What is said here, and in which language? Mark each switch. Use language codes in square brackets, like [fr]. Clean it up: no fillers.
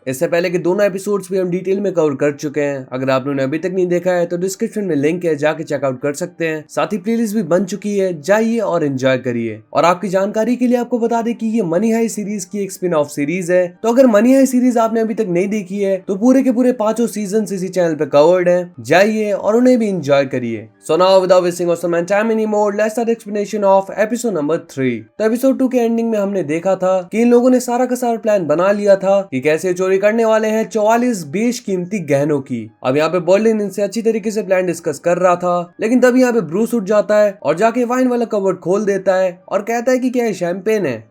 [hi] इससे पहले के दोनों एपिसोड्स भी हम डिटेल में कवर कर चुके हैं। अगर आपने उन्हें अभी तक नहीं देखा है तो डिस्क्रिप्शन में लिंक है, जाके चेकआउट कर सकते हैं। साथ ही प्लेलिस्ट भी बन चुकी है, जाइए और एंजॉय करिए। और आपकी जानकारी के लिए आपको बता दें कि ये मनी हाई सीरीज की एक स्पिन ऑफ सीरीज है। तो अगर मनी हाई सीरीज आपने अभी तक नहीं देखी है तो पूरे के पूरे 5 सीजन इसी चैनल पे कवर्ड है, जाइए और उन्हें भी एंजॉय करिए। [en] So now without wasting awesome time anymore, let's start explanation of episode number 3। [hi] तो एपिसोड 2 के एंडिंग में हमने देखा था कि इन लोगों ने सारा का सारा प्लान बना लिया था कि कैसे चोरी करने वाले हैं 44 बेशकीमती गहनों की। अब यहाँ पे बर्लिन इनसे अच्छी तरीके से प्लान डिस्कस कर रहा था, लेकिन तभी यहाँ पे ब्रूस उठ जाता है और जाके वाइन वाला कवर्ड खोल देता है और कहता है कि क्या ये शैंपेन है।